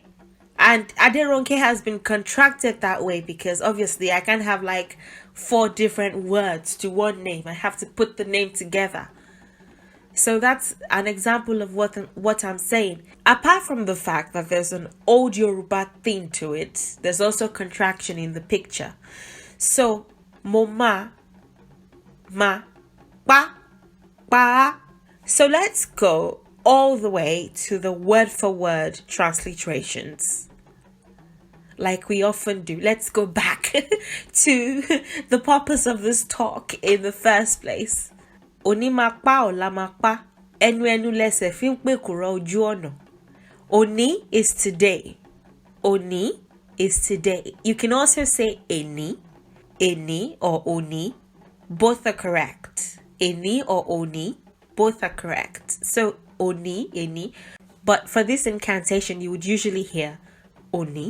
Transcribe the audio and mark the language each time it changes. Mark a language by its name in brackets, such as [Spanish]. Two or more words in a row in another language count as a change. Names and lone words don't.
[English] And Aderonke has been contracted that way because obviously I can't have like 4 different words to one name. I have to put the name together. So that's an example of what I'm saying. Apart from the fact that there's an Old Yoruba theme to it, there's also contraction in the picture. So, [Yoruba] mo ma, pa, pa. [English] So let's go all the way to the word for word transliterations. Like we often do. Let's go back to the purpose of this talk in the first place. [Yoruba] Oni makpa o la makpa. Enu-enu lese fin pekuro oju ọ̀nà. [English] Oni is today. Oni is today. You can also say eni or oni. Both are correct. Eni or oni, both are correct. So [Yoruba] oni, eni. [English] But for this incantation, you would usually hear oni.